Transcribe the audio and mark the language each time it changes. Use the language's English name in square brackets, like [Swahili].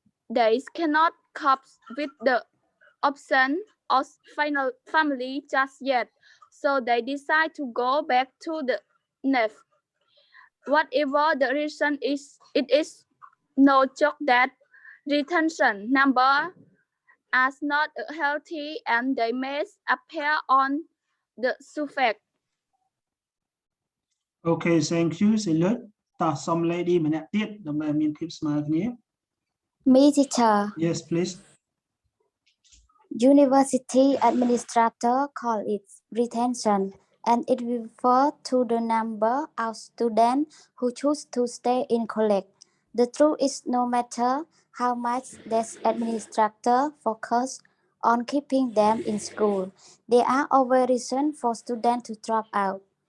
[English] They cannot cope with the option of family just yet, so they decide to go back to the nest. Whatever the reason is, it is no joke that retention number are not healthy and they may appear on the surface. Okay, thank you [Khmer] សិលុចតោះសុំ lady ម្នាក់ទៀតដើម្បីមានភាពស្មើគ្នា [English] Me, teacher. Yes, please. University administrator call it retention, and it refers to the number of students who choose to stay in college. The truth is, no matter how much this administrator focus on keeping them in school, there are always reasons for students to drop out.